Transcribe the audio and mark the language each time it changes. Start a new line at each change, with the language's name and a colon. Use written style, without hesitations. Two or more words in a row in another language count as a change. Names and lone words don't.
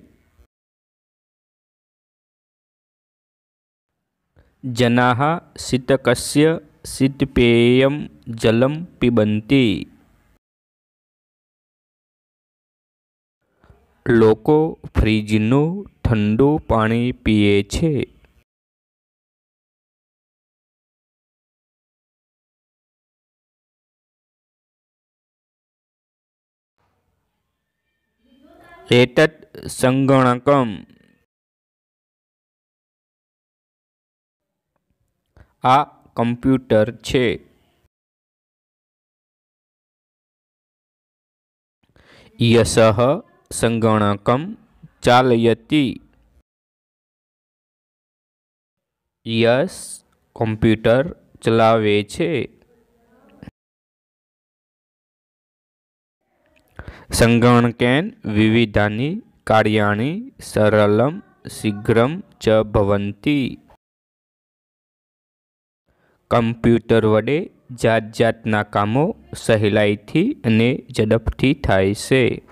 Sanskrit: जनाः शीतकस्य शीतपेयं जलं पिबन्ति।
Gujarati: લોકો ફ્રીજનું ઠંડુ પાણી પીએ છે।
Sanskrit: एतत् संगणकम्।
Gujarati: આ કમ્પ્યૂટર છે।
Sanskrit: यशः संगणकं चालयति।
Gujarati: યશ કમ્પ્યૂટર ચલાવે છે।
Sanskrit: संगणकेन विविधानि कार्याणि सरलं शीघ्रं च भवन्ति।
Gujarati: કમ્પ્યૂટર વડે જાત જાતના કામો સહેલાઈથી અને ઝડપથી થાય છે।